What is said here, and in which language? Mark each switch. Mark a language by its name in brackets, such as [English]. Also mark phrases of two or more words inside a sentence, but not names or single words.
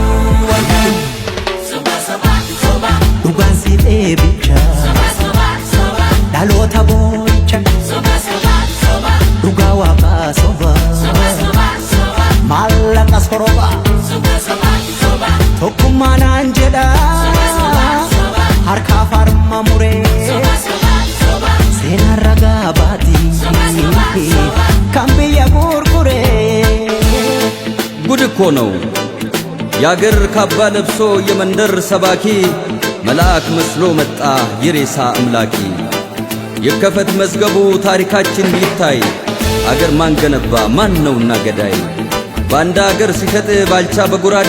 [Oromo] Soba soba soba Dhugaan si dheebicha Soba soba dhaloota boo'icha Soba soba soba dhugaa waaqaa soba Soba maallaqa soroba Soba soba soba tokkummaadhaan jedha harka farma muree seenaan ragaa baati kan biyya gurguree [Amharic] ጉድ እኮ ነው ያገር ካባ ለብሶ የመንደር ሰባኪ መልአክ መስሎ መጣ የሬሳ አምላኪ የከፈት መዝገቡ ታሪካችን ይታይ አገር ማን ገነባ ማን ነውና ገዳይ ባንዳ አገር ሲሸጥ ባልቻ በጉራዴ